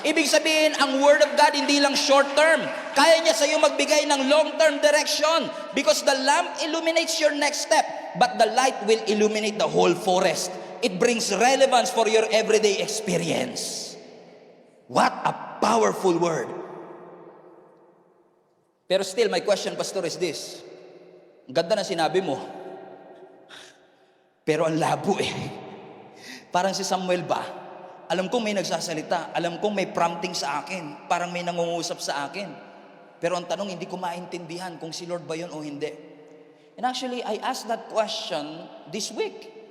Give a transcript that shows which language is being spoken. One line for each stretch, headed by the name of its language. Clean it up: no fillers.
Filipino: Ibig sabihin, ang Word of God hindi lang short term. Kaya niya sa iyo magbigay ng long term direction
English: because the lamp illuminates your next step, but the light will illuminate the whole forest. It brings relevance for your everyday experience. What a powerful word. Pero still, my question, Pastor, is this.
Filipino: Ang ganda na sinabi mo. Pero ang labo Parang si Samuel ba? Alam kong may nagsasalita. Alam kong may prompting sa akin. Parang may nangungusap sa akin. Pero ang tanong, hindi ko maintindihan kung si Lord ba yun o hindi.
English: And actually, I asked that question this week.